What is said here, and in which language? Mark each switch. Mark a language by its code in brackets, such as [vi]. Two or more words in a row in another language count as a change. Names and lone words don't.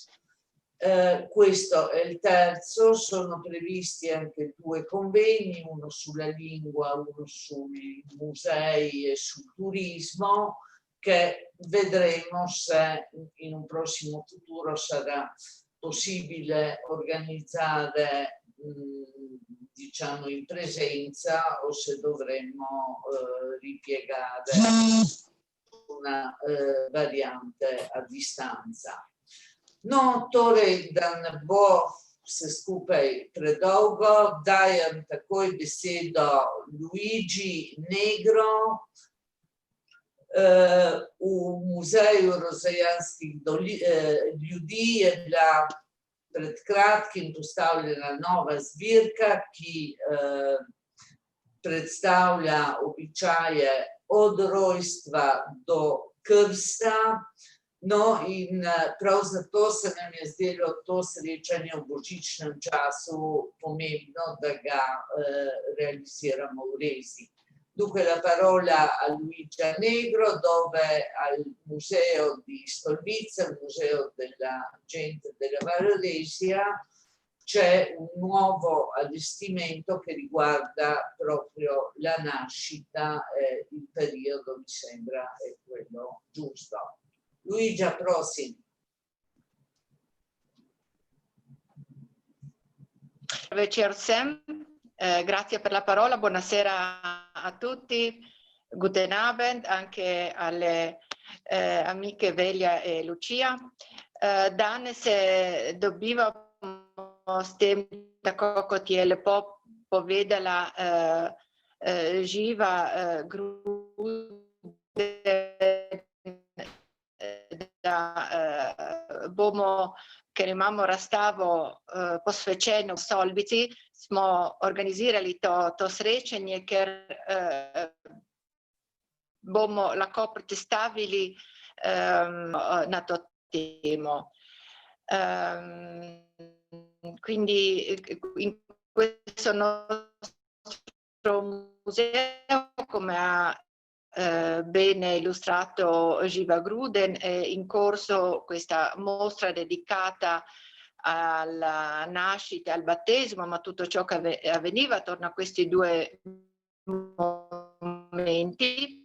[it] Questo è il terzo, sono previsti anche due convegni, uno sulla lingua, uno sui musei e sul turismo, che vedremo se in un prossimo futuro sarà possibile organizzare, diciamo, in presenza o se dovremmo ripiegare una variante a distanza. [sl] No, torej, da ne bo vse skupaj predolgo, dajem takoj besedo Luigi Negro. V Muzeju rozajanskih ljudi je bila pred kratkim postavljena nova zbirka, ki predstavlja običaje od rojstva do krsta. No, in prav zato se nam je zdelo to srečanje v božičnem času pomembno, da ga realiziramo v Rezi. [it] Dunque la parola a Luigi Negro, dove al Museo di Stolbiza, al Museo della Gente della Valle Resia, c'è un nuovo allestimento che riguarda proprio la nascita e il periodo, mi sembra, è quello giusto. Luigi, prossimo. [sl] Večer vsem, [it] grazie per la parola, buonasera a tutti, [de] guten Abend [it] anche alle amiche Velia e Lucia. [sl] Danes se dobivamo s tem, tako kot je lepo povedala Živa Gruden, da bomo, ker imamo razstavo posvečeno v Solvici, smo organizirali to srečanje, ker bomo lahko predstavili na to temo. [it] Quindi in questo nostro museo, come ha bene illustrato Živa Gruden, è in corso questa mostra dedicata alla nascita, al battesimo, ma tutto ciò che avveniva attorno a questi due momenti.